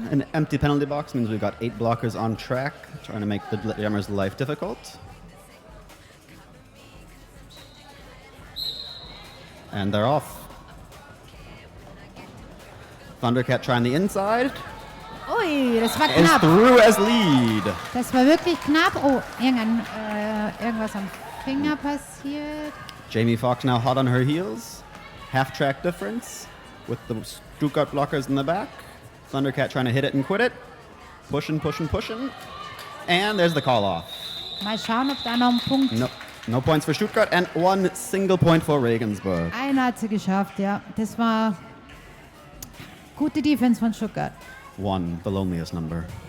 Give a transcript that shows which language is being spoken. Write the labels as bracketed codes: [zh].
[en] An empty penalty box means we've got 8 blockers on track, trying to make the jammers' life difficult. And they're off. Thundercat trying the inside. [de] Ui, das war [en] Is [de] knapp. [en] through as lead. [de] Das war wirklich knapp. Oh, irgendwas am Finger passiert. [en] Jamie Foxx now hot on her heels. Half-track difference with the Stuttgart blockers in the back. Thundercat trying to hit it and quit it. Pushing. And there's the call-off. [de] Mal schauen, ob da noch ein Punkt... [en] No points for Stuttgart and 1 single point for Regensburg. [de] Einer hat sie geschafft, ja. Das war gute Defense von Stuttgart. [en] 1, the loneliest number.